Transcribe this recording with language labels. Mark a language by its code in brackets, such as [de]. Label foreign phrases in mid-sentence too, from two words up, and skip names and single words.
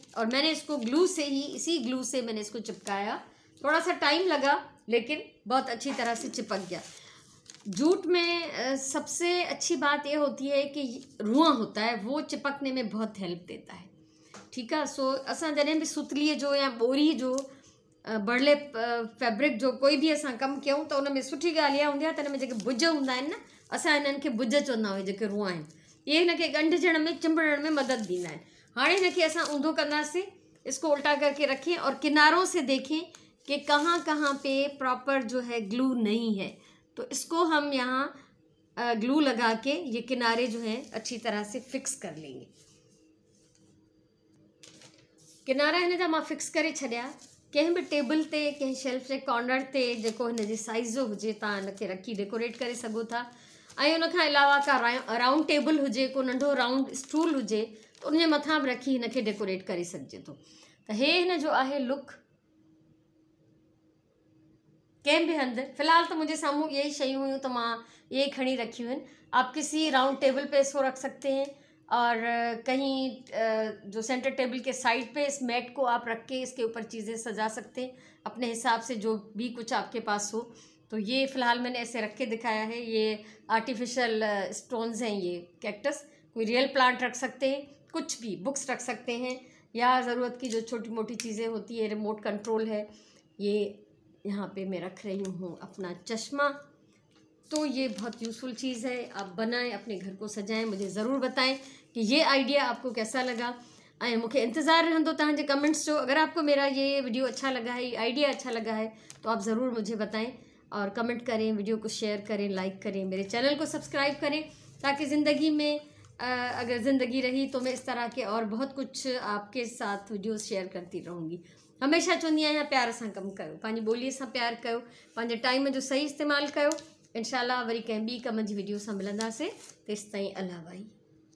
[hi] और मैंने इसको ग्लू से ही, इसी ग्लू से मैंने इसको चिपकाया। थोड़ा सा टाइम लगा लेकिन बहुत अच्छी तरह से चिपक गया। जूट में सबसे अच्छी बात ये होती है कि रुआ होता है, वो चिपकने में बहुत हेल्प देता है। [sd] ठीक है, सो असां जॾहिं बि सुतलीअ जो या ॿोरी जो [en] burlap fabric [sd] जो कोई भी असां कमु कयूं त उन में सुठी ॻाल्हि इहा हूंदी आहे त हिन में जेके भुज हूंदा आहिनि न, असां हिननि खे भुज चवंदा आहियूं, जेके रुआ आहिनि, इहे हिन खे ॻंढिजण में, चिंबड़ण में मदद ॾींदा आहिनि। हाणे हिन खे असां ऊंधो कंदासीं, [hi] इसको उल्टा करके रखें और किनारों से देखें कि कहाँ कहाँ पे प्रॉपर जो है ग्लू नहीं है। तो इसको हम यहाँ ग्लू लगा के ये किनारे जो हैं अच्छी तरह से फिक्स कर लेंगे। [sd] किनारा हिन जा मां फिक्स करे छॾिया। कंहिं बि टेबल ते, कंहिं शेल्फ जे कॉर्नर ते जेको हिन जे साइज़ जो हुजे, तव्हां हिन खे रखी डेकोरेट करे सघो था। ऐं उन खां अलावा का [en] round table [sd] हुजे, को नंढो [en] round stool [sd] हुजे, त उन जे मथां बि रखी हिन खे डेकोरेट करे सघिजे थो। त हे हिन जो आहे लुक। कंहिं बि हंधि, फ़िलहाल तो मुझे सामूं ये ही शयूं हुयूं तो मां ये खड़ी रखी हुई। [hi] आप किसी [en] round table [hi] पे इसको रख सकते हैं और कहीं जो [en] centre table [hi] के साइड पे इस मैट को आप रख के इसके ऊपर चीज़ें सजा सकते हैं अपने हिसाब से, जो भी कुछ आपके पास हो। तो ये फ़िलहाल मैंने ऐसे रख के दिखाया है। ये [en] artificial stones [hi] हैं, ये कैक्टस। कोई [en] real plant [hi] रख सकते हैं, कुछ भी, बुक्स रख सकते हैं, या ज़रूरत की जो छोटी मोटी चीज़ें होती है। [en] remote control [hi] है, ये यहाँ पे मैं रख रही हूँ अपना चश्मा। तो ये बहुत यूज़फुल चीज़ है, आप बनाएं, अपने घर को सजाएं। मुझे ज़रूर बताएं कि ये आइडिया आपको कैसा लगा। [sd] ऐं मूंखे इंतज़ार रहंदो तव्हांजे कमेंट्स जो। [hi] अगर आपको मेरा ये वीडियो अच्छा लगा है, ये आइडिया अच्छा लगा है, तो आप ज़रूर मुझे बताएं और कमेंट करें, वीडियो को शेयर करें, लाइक करें, मेरे चैनल को सब्सक्राइब करें, ताकि ज़िंदगी में अगर ज़िंदगी रही तो मैं इस तरह के और बहुत कुछ आपके साथ वीडियोज़ शेयर करती रहूँगी। [sd] हमेशा चवंदी आहियां, प्यार सां कमु कयो, पंहिंजी ॿोलीअ सां प्यार कयो, पंहिंजे टाइम जो सही इस्तेमालु कयो इंशाल्लाह वरी कंहिं ॿी कम जी वीडियो सां मिलंदासीं। तेसिताईं अल्लाह भाई।